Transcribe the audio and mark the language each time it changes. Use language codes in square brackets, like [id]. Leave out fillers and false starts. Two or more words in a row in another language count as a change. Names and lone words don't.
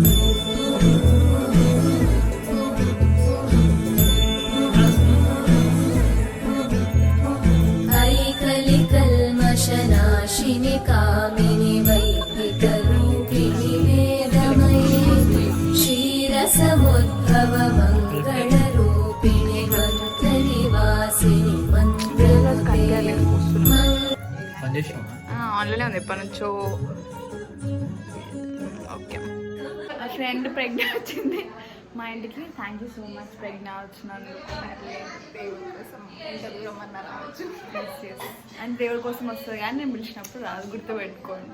[sa] ऐकलिकल्मषनाशिनि कामिनि वैदिकरूपिणि वेदमयि क्षीरसमुद्भव मङ्गलरूपिणि मन्त्रनिवासिनि मन्त्रनुते [te] ఆన్లైన్లో ఉంది ఎప్పటి నుంచో. ఓకే, మా ఫ్రెండ్ ప్రజ్ఞ వచ్చింది మా ఇంటికి. [en] thank you so much [te] ప్రజ్ఞ వచ్చినందుకు. దేవుడి కోసం ఎంత దూరం అన్నా రావచ్చు. అండ్ దేవుడి కోసం వస్తుంది కానీ నేను పిలిచినప్పుడు రాదు, గుర్తుపెట్టుకోండి.